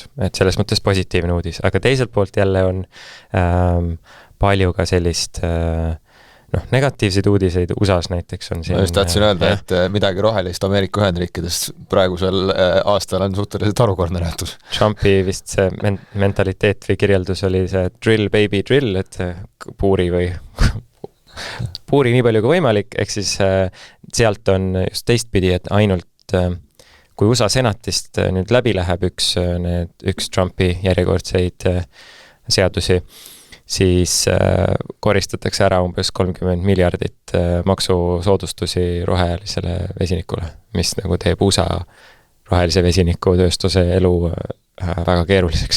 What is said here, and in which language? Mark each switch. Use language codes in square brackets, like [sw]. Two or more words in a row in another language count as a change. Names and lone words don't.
[et] Et selles mõttes positiivne uudis. Aga teiselt poolt jälle on palju ka sellist negatiivseid uudiseid. USAs näiteks on siin... Ma just tahtsin öelda, et midagi rohelist Ameerika Ühendriikides praegusel aastal on suhteliselt harukordne nähtus. Trumpi vist see mentaliteet või kirjeldus oli see [en] drill baby drill, [et] et puuri nii palju kui võimalik, ehk siis sealt on just teistpidi, et ainult kui USA senatist nüüd läbi läheb üks Trumpi järjekordseid seadusi, siis koristatakse ära umbes 30 miljardit maksusoodustusi rohelisele vesinikule, mis nagu teeb USA rohelise vesiniku tööstuse elu väga keeruliseks.